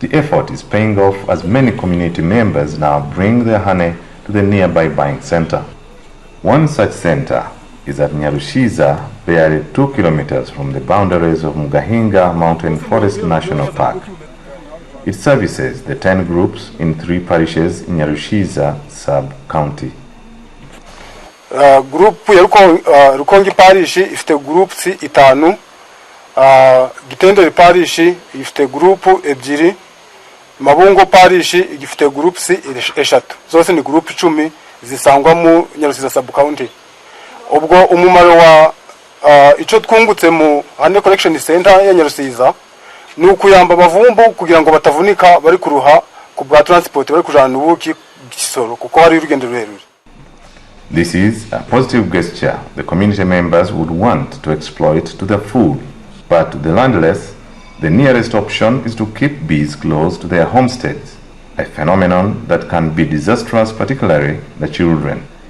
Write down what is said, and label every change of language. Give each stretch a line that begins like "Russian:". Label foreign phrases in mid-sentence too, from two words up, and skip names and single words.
English: The effort is paying off as many community members now bring their honey to the nearby buying center. One such center is at Nyarushiza, barely 2 kilometers from the boundaries of Mugahinga Mountain Forest National Park. It services the 10 groups in 3 parishes in Nyarushiza sub-county.
Kinyarwanda: Group ya Rukongi parish ifite groups 5, Gitenderi parish ifite group 2, Mabungo parish ifite groups 3, zose ni group 10 zisangwa mu Nyarushiza sub-county. Ubwo umumaro wa ico twungutse mu Honey Collection Center ya Nyarushiza nukuyamba abavumbu kugira ngo batavunika bari kuruha ku bwa transport bari kujana ubuki Gisoro kuko hari urugendo rurerure.
English: This is a positive gesture the community members would want to exploit to the full, but to the landless, the nearest option is to keep bees close to their homesteads, a phenomenon that can be disastrous, particularly the children.